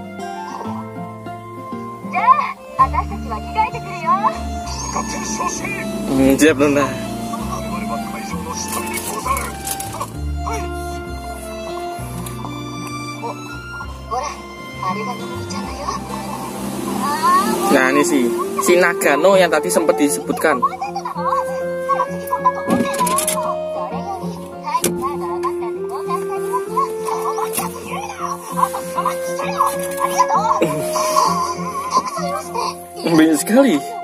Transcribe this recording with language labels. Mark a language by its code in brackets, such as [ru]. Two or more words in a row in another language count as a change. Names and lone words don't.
[ja] じゃあ私たちは着替えてくるよ。勝手に昇進。 [id] Dia benar. [ja] 我々は会場の下見でござる。はい。ほら、あれがのみちゃんだよ。 [id] Nah ini sih si Nagano yang tadi sempat disebutkan. Banyak sekali.